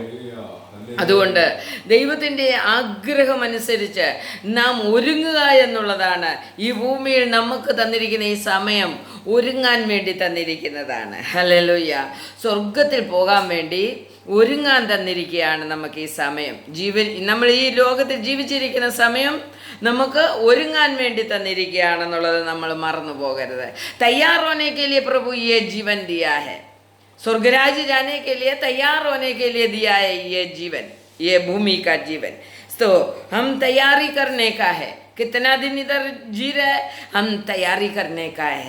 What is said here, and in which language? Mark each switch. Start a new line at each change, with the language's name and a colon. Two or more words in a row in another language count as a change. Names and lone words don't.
Malayalam: അതുകൊണ്ട് ദൈവത്തിൻ്റെ ആഗ്രഹമനുസരിച്ച് നാം ഒരുങ്ങുക എന്നുള്ളതാണ് ഈ ഭൂമിയിൽ നമുക്ക് തന്നിരിക്കുന്ന ഈ സമയം ഒരുങ്ങാൻ വേണ്ടി തന്നിരിക്കുന്നതാണ്. ഹല്ലേലൂയ. സ്വർഗത്തിൽ പോകാൻ വേണ്ടി ഒരുങ്ങാൻ തന്നിരിക്കുകയാണ് നമുക്ക് ഈ സമയം. നമ്മൾ ഈ ലോകത്തിൽ ജീവിച്ചിരിക്കുന്ന സമയം നമുക്ക് ഒരുങ്ങാൻ വേണ്ടി തന്നിരിക്കുകയാണെന്നുള്ളത് നമ്മൾ മറന്നു പോകരുത്.
Hindi: तैयार होने के लिए प्रभु ये जीवन दिया है, स्वर्गराज्य जाने के लिए तैयार होने के लिए दिया है ये जीवन, ये भूमि का जीवन। तो हम तैयारी करने का है, कितना दिन इधर जी रहे, हम तैयारी करने का है।